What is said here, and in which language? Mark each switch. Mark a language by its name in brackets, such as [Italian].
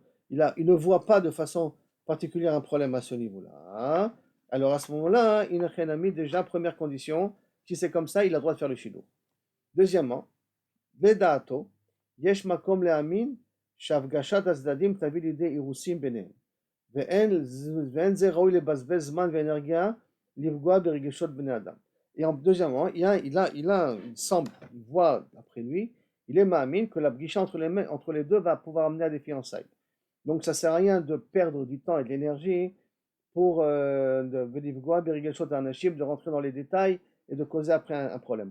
[French] Il ne voit pas de façon particulière un problème à ce niveau-là. Alors à ce moment-là, il a mis déjà première condition, si c'est comme ça, il a le droit de faire le shidour. [Hebrew] Deuxièmement, Vedato, yesh makom le'amin, שהפגשת הצדדים תביא לידי אירוסין ביניהם, ואין זה ראוי לבזבז זמן ואנרגיה לפגוע ברגשות בני אדם. [French] Et deuxièmement, il semble, il voit d'après lui, il est ma'amin que la brisha entre les deux va pouvoir amener à des fiançailles. Donc ça ne sert à rien de perdre du temps et de l'énergie pour de rentrer dans les détails et de causer après un problème.